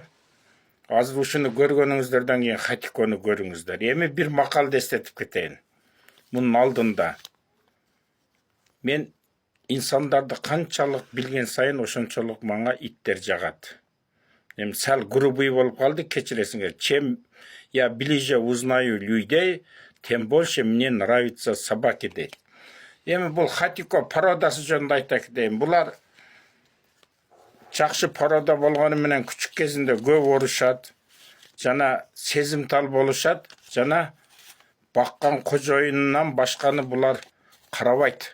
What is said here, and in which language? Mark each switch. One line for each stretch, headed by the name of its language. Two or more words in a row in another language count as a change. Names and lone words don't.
Kyrgyz: Азыр ушуну көргөнүңүздөрдөн кийин Хатикону көрүңүздөр. Эми бир макалды эстетип кетейин. Мунун алдында мен инсандарды канчалык билген сайын ошончолук мага иттер жагат. Эми сал грубый болуп калды, кечиресиңер.
Russian: Чем я ближе узнаю людей, тем больше мне нравятся собаки дейт.
Kyrgyz: Эми бул Хатико пародасы жөнүндө айта кетейин. Булар жакшы порода болгону менен күчүк кезинде көп урушат, жана сезимтал болушат, жана баккан кожоюнунан башканы булар карабайт.